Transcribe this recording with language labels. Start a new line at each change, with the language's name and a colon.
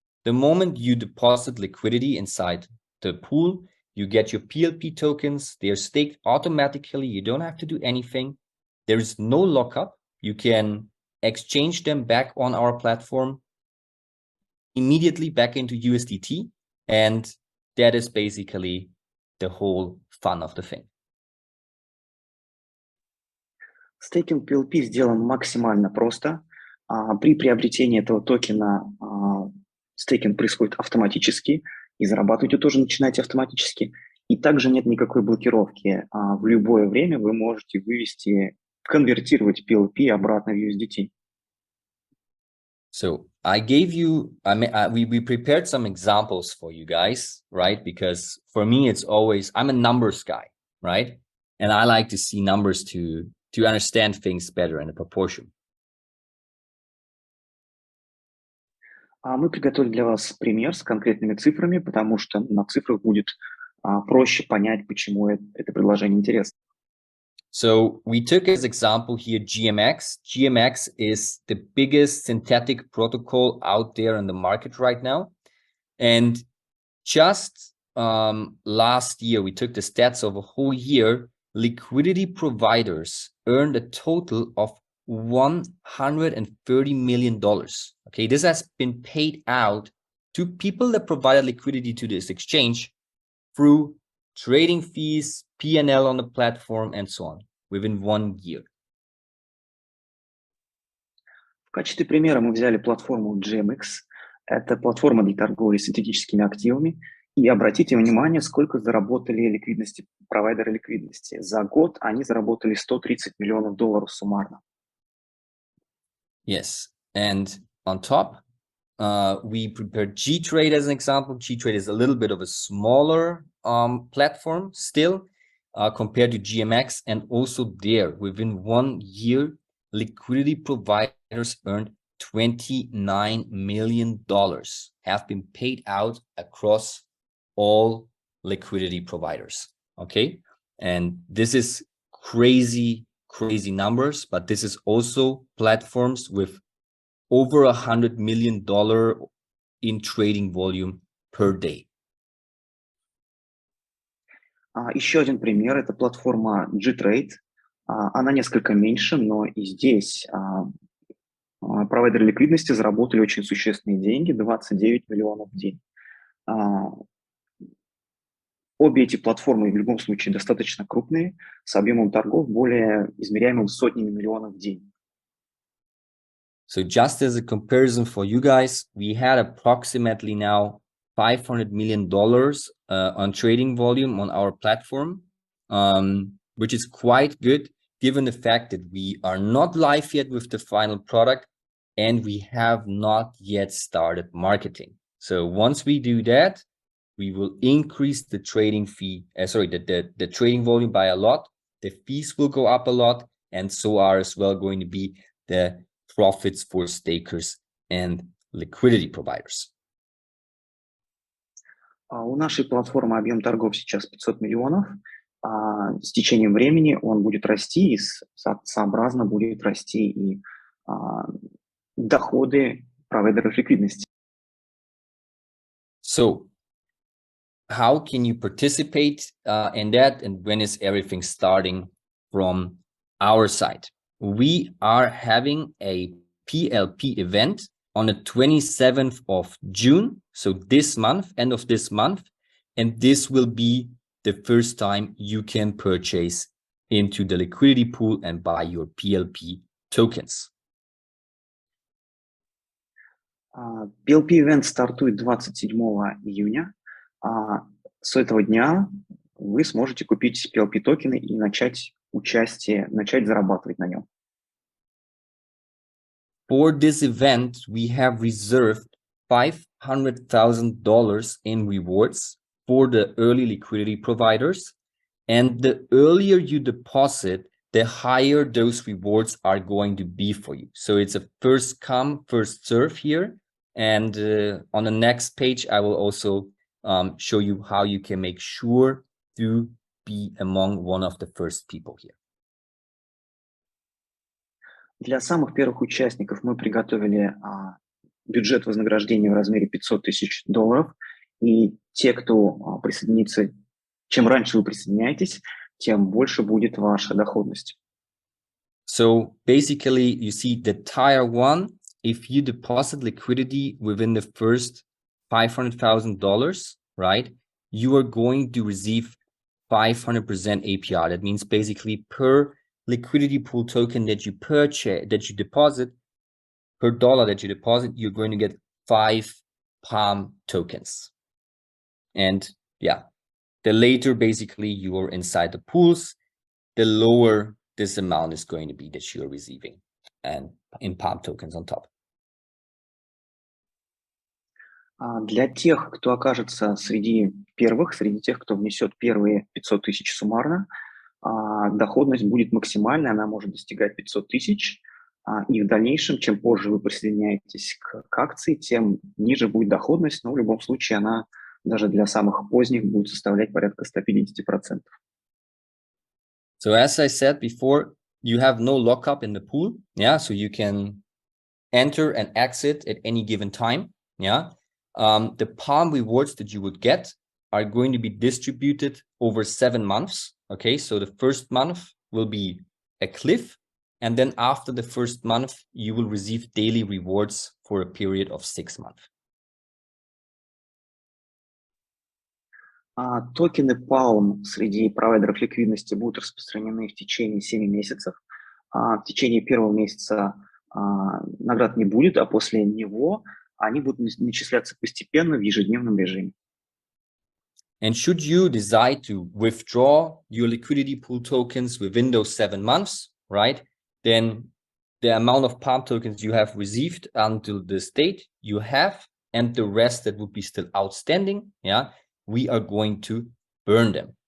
English: The moment you deposit liquidity inside the pool, you get your PLP tokens, they're staked automatically, you don't have to do anything. There is no lockup. You can exchange them back on our platform immediately back into USDT, and that is basically the whole fun of the thing.
Russian: Стейкинг PLP сделан максимально просто. При приобретении этого токена стейкинг происходит автоматически, и зарабатывать вы тоже начинаете автоматически. И также нет никакой блокировки. В любое время вы можете конвертировать PLP обратно в USDT.
English: So I gave you, we prepared some examples for you guys, right? Because for me, it's always, I'm a numbers guy, right? And I like to see numbers to understand things better in a proportion.
Russian: Мы приготовили для вас пример с конкретными цифрами, потому что на цифрах будет проще понять, почему это предложение интересно.
English: So we took as example here GMX. GMX is the biggest synthetic protocol out there in the market right now. And just last year, we took the stats of a whole year. Liquidity providers earned a total of $130 million. Okay, this has been paid out to people that provided liquidity to this exchange through trading fees, P&L on the platform, and so on, within 1 year.
Russian: В качестве примера мы взяли платформу GMX. Это платформа для торговли синтетическими активами. И обратите внимание, сколько заработали ликвидности, провайдеры ликвидности. За год они заработали $130 миллионов суммарно.
English: Yes, and on top, we prepared G-Trade as an example. G-Trade is a little bit of a smaller platform still compared to GMX, and also there within 1 year, liquidity providers earned $29 million have been paid out across all liquidity providers. Okay, and this is crazy numbers, but this is also platforms with over $100 million in trading volume per day.
Russian: Еще один пример – это платформа G-Trade. Она несколько меньше, но и здесь провайдеры ликвидности заработали очень существенные деньги – 29 миллионов в день. Обе эти платформы в любом случае достаточно крупные, с объемом торгов более измеряемым сотнями миллионов в день.
English: So just as a comparison for you guys, we had approximately now $500 million on trading volume on our platform, which is quite good given the fact that we are not live yet with the final product and we have not yet started marketing. So once we do that, we will increase the trading fee, the trading volume by a lot. The fees will go up a lot, and so are as well going to be the profits for stakers and liquidity providers.
Russian: У нашей платформы объем торгов сейчас 500 миллионов. С течением времени он будет расти, и сообразно будет расти и доходы провайдеров ликвидности.
English: So, how can you participate in that, and when is everything starting from our side? We are having a PLP event on the 27th of June, so this month, end of this month, and this will be the first time you can purchase into the liquidity pool and buy your PLP tokens.
Russian: PLP-ивент стартует 27 июня. С этого дня вы сможете купить PLP-токены и начать зарабатывать на нем.
English: For this event, we have reserved $500,000 in rewards for the early liquidity providers. And the earlier you deposit, the higher those rewards are going to be for you. So it's a first come, first serve here. And on the next page, I will also show you how you can make sure to be among one of the first people here.
Russian: Для самых первых участников мы приготовили бюджет вознаграждения в размере $500 000. И те, кто присоединится, чем раньше вы присоединяетесь, тем больше будет ваша доходность.
English: So basically, you see the tier 1, if you deposit liquidity within the first $500,000, right, you are going to receive 500% APR. That means basically per liquidity pool token that you purchase, that you deposit, per dollar that you deposit, you're going to get 5 Palm tokens. And yeah, the later basically you are inside the pools, the lower this amount is going to be that you're receiving, and in Palm tokens on top.
Russian: Для тех, кто окажется среди первых, среди тех, кто внесет первые 500 000 суммарно, доходность будет максимальной, она может достигать 500 000, и в дальнейшем, чем позже вы присоединяетесь к акции, тем ниже будет доходность, но в любом случае она даже для самых поздних будет составлять порядка 150%.
English: So as I said before, you have no lockup in the pool, yeah, so you can enter and exit at any given time, yeah. The Palm rewards that you would get are going to be distributed over 7 months. Okay, so the first month will be a cliff, and then after the first month, you will receive daily rewards for a period of 6 months.
Russian: Токены Palm среди провайдеров ликвидности будут распространены в течение 7 месяцев. В течение первого месяца наград не будет, а после него они будут начисляться постепенно в ежедневном режиме.
English: And should you decide to withdraw your liquidity pool tokens within those 7 months, right, then the amount of Palm tokens you have received until this date you have, and the rest that would be still outstanding, yeah, we are going to burn them.